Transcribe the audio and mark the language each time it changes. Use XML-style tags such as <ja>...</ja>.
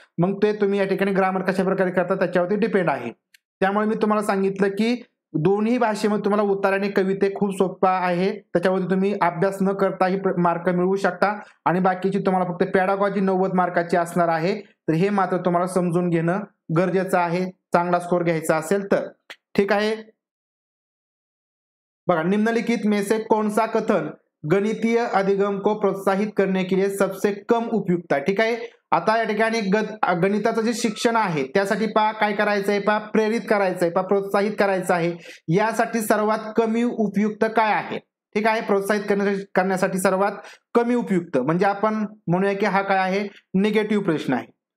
<mr>मग ते तुम्ही या ठिकाणी ग्रामर कशा प्रकारे करता त्याच्यावरती डिपेंड आहे. त्यामुळे मी तुम्हाला सांगितलं की दोन्ही भाषेमध्ये तुम्हाला उतार आणि कविते खूप सोपा आहे, त्याच्यावरती तुम्ही अभ्यास न करताही मार्क मिळवू शकता. आणि बाकीची तुम्हाला फक्त पॅडागॉजी 90 मार्काची असणार आहे. तर हे मात्र तुम्हाला समजून घेणं गरजेचं आहे, चांगला स्कोर घ्यायचा असेल तर. ठीक आहे. बघा,</mr> <hi>निम्नलिखित में से कौन सा कथन गणितीय अधिगम को प्रोत्साहित करने के लिए सबसे कम उपयुक्त आहे.</hi> <mr>ठीक आहे. आता या ठिकाणी गणिताचं जे शिक्षण आहे त्यासाठी काय करायचंय, प्रेरित करायचंय, प्रोत्साहित करायचं आहे. यासाठी सर्वात कमी उपयुक्त काय आहे? ठीक आहे. प्रोत्साहित करण्यासाठी सर्वात कमी उपयुक्त म्हणजे आपण म्हणूया की हा काय आहे, निगेटिव्ह प्रश्न आहे.</mr>